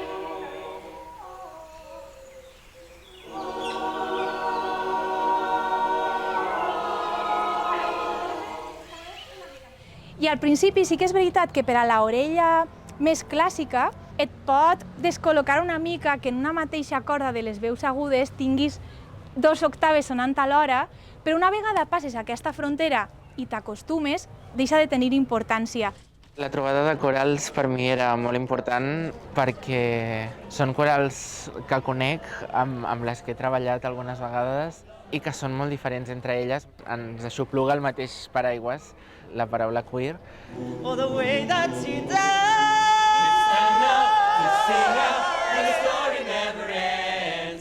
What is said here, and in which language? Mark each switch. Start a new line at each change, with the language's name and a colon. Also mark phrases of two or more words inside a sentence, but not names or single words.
Catalan: I al principi sí que és veritat que per a l'orella més clàssica et pot descol·locar una mica que en una mateixa corda de les veus agudes tinguis 2 octaves sonant alhora, però una vegada passes aquesta frontera i t'acostumes, deixa de tenir importància. La trobada de corals per mi era molt important perquè són corals que conec, amb les que he treballat algunes vegades i que són molt diferents entre elles. Ens aixopluga el mateix paraigües, la paraula queer.
English: Oh, the way that she dance. Stand up, sing out, and the story never ends.